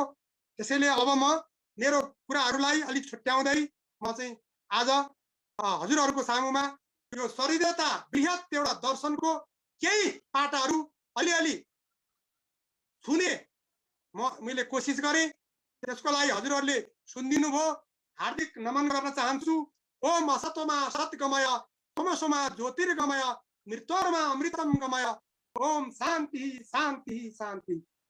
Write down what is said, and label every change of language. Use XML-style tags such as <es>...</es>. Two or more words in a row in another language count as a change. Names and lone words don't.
<ne>त्यसैले अब म मेरो कुराहरूलाई अलिक छुट्याउँदै म चाहिँ आज हजुरहरूको सामुमा यो सदृढता बृहत एउटा दर्शनको केही पाटाहरू अलिअलि छुने मैले कोसिस गरेँ। त्यसको लागि हजुरहरूले सुनिदिनु भयो, हार्दिक नमन गर्न चाहन्छु।</ne> <sa>ओम असतोमा सत्गमय, तमसोमा ज्योतिर्गमय, मृत्योर्मा अमृतम गमय। ओम शान्ति शान्ति शान्ति।</sa>